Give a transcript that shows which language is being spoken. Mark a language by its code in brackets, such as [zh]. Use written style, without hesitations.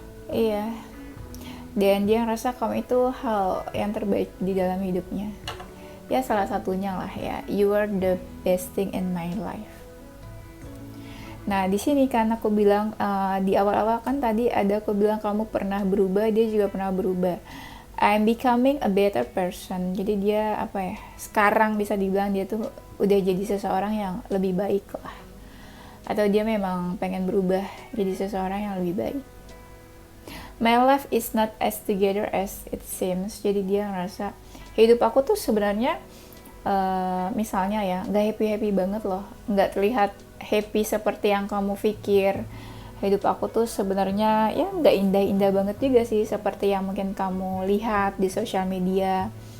[id] Iya. Dan dia ngerasa kamu itu hal yang terbaik di dalam hidupnya. Ya salah satunya lah ya, [en] you are the best thing in my life. [id] Nah di sini kan aku bilang di awal-awal kan tadi aku bilang kamu pernah berubah, dia juga pernah berubah. [en] I'm becoming a better person. [id] Jadi dia apa ya? Sekarang bisa dibilang dia tuh udah jadi seseorang yang lebih baik lah. Atau dia memang pengen berubah jadi seseorang yang lebih baik. [en] My life is not as together as it seems. [id] Jadi dia ngerasa hidup aku tuh sebenarnya misalnya ya nggak happy banget loh, nggak terlihat happy seperti yang kamu pikir. Hidup aku tuh sebenarnya ya nggak indah-indah banget juga sih seperti yang mungkin kamu lihat di sosial media.